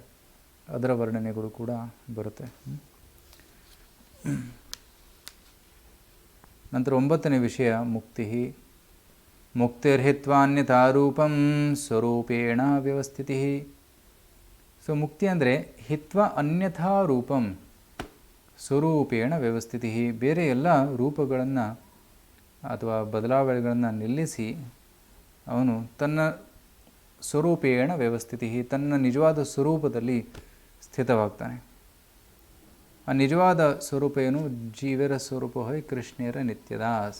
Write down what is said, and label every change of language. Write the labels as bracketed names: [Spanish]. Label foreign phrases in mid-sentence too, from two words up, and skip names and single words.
[Kannada] ಅದರ ವರ್ಣನೆಗಳು ಕೂಡ ಬರುತ್ತೆ. ನಂತರ 9ನೇ ವಿಷಯ ಮುಕ್ತಿ. [Sanskrit] ಮುಕ್ತಿರ್ಹಿತ್ವಾನ್ಯಥಾ ರೂಪಂ ಸ್ವರೂಪೇಣ ವ್ಯವಸ್ಥಿತಿ. [Kannada] ಸೊ ಮುಕ್ತಿ ಅಂದರೆ [Sanskrit] ಹಿತ್ವ ಅನ್ಯಥಾ ರೂಪಂ ಸ್ವರೂಪೇಣ ವ್ಯವಸ್ಥಿತಿ. [Kannada] ಬೇರೆ ಎಲ್ಲ ರೂಪಗಳನ್ನು ಅಥವಾ ಬದಲಾವಣೆಗಳನ್ನು ನಿಲ್ಲಿಸಿ ಅವನು ತನ್ನ [Sanskrit] ಸ್ವರೂಪೇಣ ವ್ಯವಸ್ಥಿತಿ, [Kannada] ತನ್ನ ನಿಜವಾದ ಸ್ವರೂಪದಲ್ಲಿ ಸ್ಥಿತವಾಗ್ತಾನೆ. ಆ ನಿಜವಾದ ಸ್ವರೂಪ ಏನು? [Bangla] জীবের স্বরূপ হয় কৃষ্ণের নিত্যদাস.